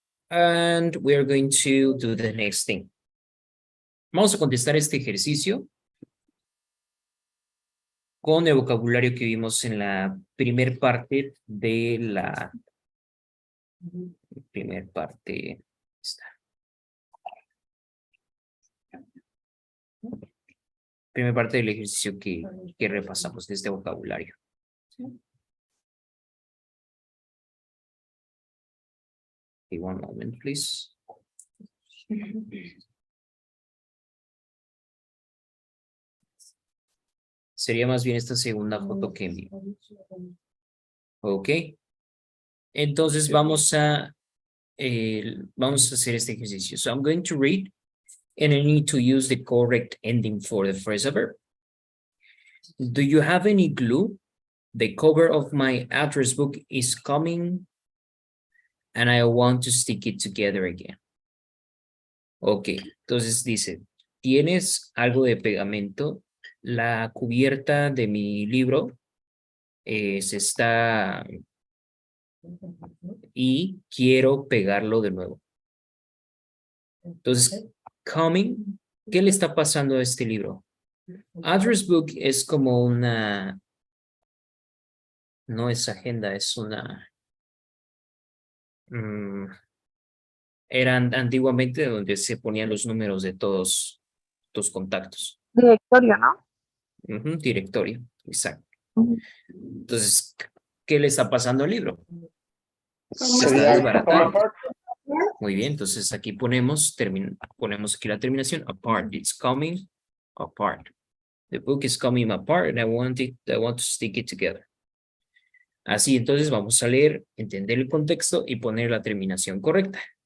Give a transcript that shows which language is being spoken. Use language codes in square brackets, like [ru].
[en] And we're going to do the next thing. [es] Vamos a contestar este ejercicio con el vocabulario que vimos en la primer parte de la primera parte del ejercicio que repasamos de este vocabulario. [en] Okay, one moment, please. [es] Sería más bien esta segunda foto que envío. Ok. Entonces vamos a hacer este ejercicio. [en] So I'm going to read and I need to use the correct ending for the phrasal verb. Do you have any glue? The cover of my address book is coming and I want to stick it together again. [es] Ok, entonces dice, ¿tienes algo de pegamento? La cubierta de mi libro se está y quiero pegarlo de nuevo. Entonces, coming, ¿qué le está pasando a este libro? Address book es como una, no es agenda, es una, eran antiguamente donde se ponían los números de todos tus contactos. Directorio, ¿no? Directorio, exacto. Entonces, ¿qué le está pasando al libro? Se está desbaratando. Muy bien, entonces aquí ponemos aquí la terminación, apart, [en] it's coming apart. The book is coming apart and I want to stick it together. [es] Así, entonces vamos a leer, entender el contexto y poner la terminación correcta.